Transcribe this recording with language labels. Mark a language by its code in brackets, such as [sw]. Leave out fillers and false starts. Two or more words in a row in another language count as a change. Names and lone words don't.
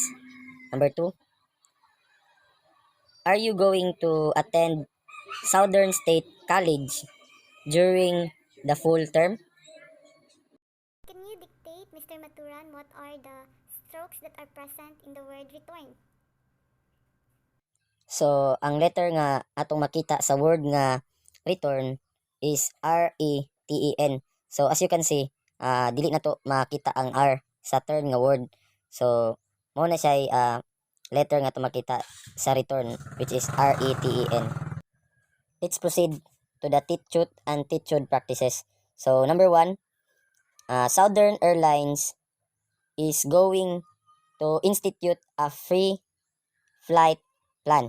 [en] Number 2, are you going to attend Southern State College during the full term? Can you dictate, Mr. Maturan, what are the strokes that are present in the word return? [ceb] So ang letter nga atong makita sa word nga return is R-E-T-E-N. [en] So as you can see, [ceb] dili na to makita ang R sa turn nga word. So mo na siya letter nga to makita sa return, [en] which is R-E-T-E-N. Let's proceed to the teachut and teachud practices. So number 1, Southern Airlines is going to institute a free flight plan.